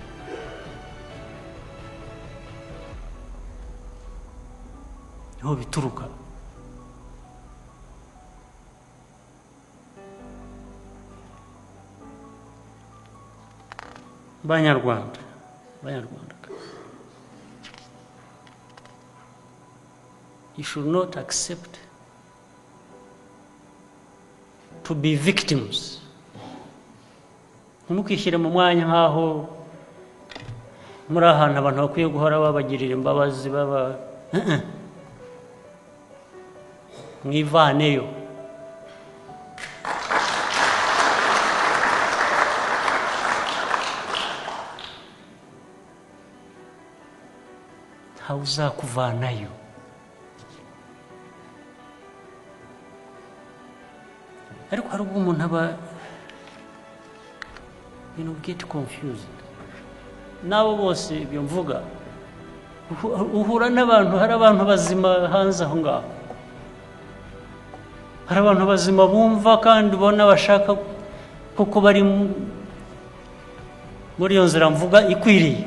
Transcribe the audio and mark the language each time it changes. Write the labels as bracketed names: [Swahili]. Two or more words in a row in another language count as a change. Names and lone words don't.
[Kinyarwanda] Niho bituruka. Banyarwanda, [English] you should not accept to be victims. [Kinyarwanda] Ntimukishyire mu mwanya nk'aho muri ahantu abantu bakwiye guhora babagirira imbabazi, mwivaneyo. Ntawe uzakuvanayo. Ariko hari ubwo umuntu aba [English] get confused. [Kinyarwanda] Nabo bose ibyo mvuga uhura n'abantu, hari abantu bazima hanze aho ngaho, hari abantu bazima bumva kandi ubona bashaka kuko bari muri iyo nzira mvuga ikwiriye.